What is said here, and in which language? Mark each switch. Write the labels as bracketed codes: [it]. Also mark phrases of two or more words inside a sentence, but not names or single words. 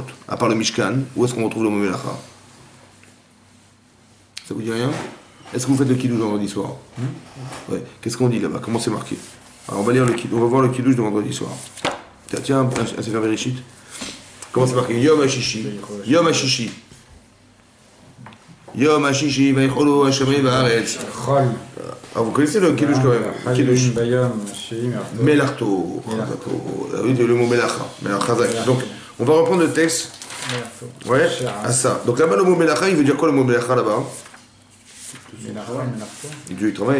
[fr] À part le Mishkan, où est-ce qu'on retrouve le mot Melacha? Ça vous dit rien? Est-ce que vous faites le Kiddush vendredi soir? Ouais. Qu'est-ce qu'on dit là-bas? Comment c'est marqué? Alors on va lire le Kiddush, on va voir le Kiddush de vendredi soir. Tiens, un Sefer Bereshit. Comment c'est marqué? [he] יום הששי. יום הששי. יום הששי, ויכלו השמים והארץ. [fr] Ah, vous connaissez le Kiddush quand même? Kiddush. Melarto. Oui, le mot Melacha. Donc, on va reprendre le texte. Ouais, à ça. Donc là-bas, le mot Melacha, il veut dire quoi le mot Melacha là-bas? Dieu, il travaille.